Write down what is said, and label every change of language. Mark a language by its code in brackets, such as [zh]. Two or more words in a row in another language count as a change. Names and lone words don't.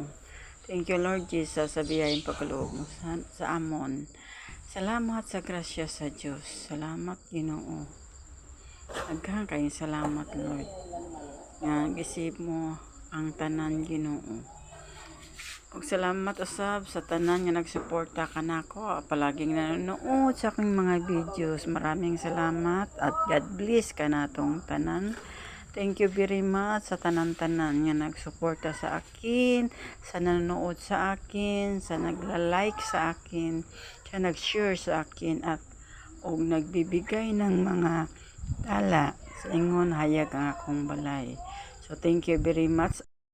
[en] Thank you Lord Jesus [tl] sa biyayang pagkaloob mo [ceb] sa amon. Salamat sa grasya sa Diyos. Salamat Ginoo. Daghang kayong salamat Lord. Nga gisip mo ang tanan Ginoo. Ug salamat usab sa tanan nga nagsuporta kanako, [tl] palaging nanonood sa aking mga videos. Maraming salamat at [en] God bless [ceb] kanatong tanan. [en] Thank you very much [ceb] sa tanan-tanan nga nagsuporta [tl] sa akin, sa nanonood sa akin, sa nagla-like sa akin, sa nag-share sa akin, at og nagbibigay ng mga tala [ceb] sa ingon hayag ang akong balay. [en] So thank you very much.